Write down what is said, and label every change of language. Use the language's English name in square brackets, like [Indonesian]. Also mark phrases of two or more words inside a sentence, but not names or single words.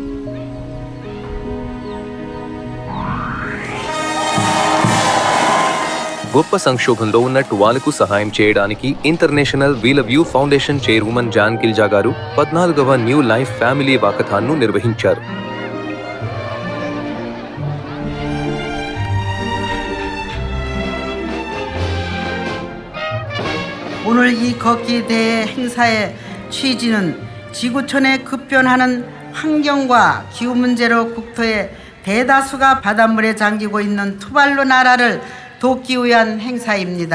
[Telugu] గొప్ప సంక్షోభంలో ఉన్న టువాలుకు సహాయం చేయడానికి ఇంటర్నేషనల్ వీల్ వ్యూ ఫౌండేషన్ చైర్మన్ జాన్ గిల్జా గారు 14వ న్యూ లైఫ్ ఫ్యామిలీ వాకథాన్ను నిర్వహించారు. [Korean] 오늘 이 걷기 대회 행사의 취지는 지구촌에 급변하는 환경과 기후 문제로 국토의 대다수가 바닷물에 잠기고 있는 투발루 나라를 돕기 위한 행사입니다.